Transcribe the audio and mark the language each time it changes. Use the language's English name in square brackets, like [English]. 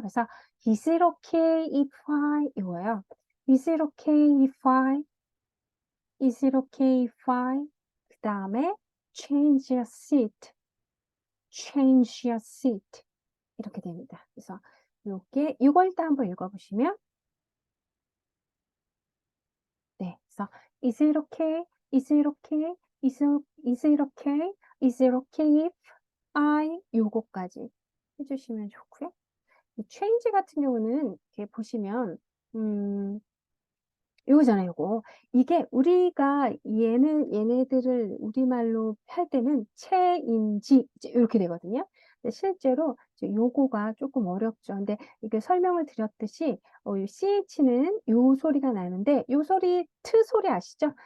[Korean] 그래서 [English] Is it okay if I [Korean] 이거예요. [English] Is it okay if I? Is it okay if I? [Korean] 그 다음에 [English] change your seat. change your seat. [Korean] 이렇게 됩니다. 그래서 요게 이걸 일단 한번 읽어보시면 네, 그래서 [English] is it okay? Is it okay? Is it okay? Is it okay if I [Korean] 요거까지 해주시면 좋고요. 이 change 같은 경우는 이렇게 보시면 요거잖아요, 요거. 이게 우리가 얘네들을 우리말로 할 때는 체인지 이렇게 되거든요. 근데 실제로 이제 요거가 조금 어렵죠. 근데 이게 설명을 드렸듯이 요 CH는 요 소리가 나는데 요 소리 트 소리 아시죠?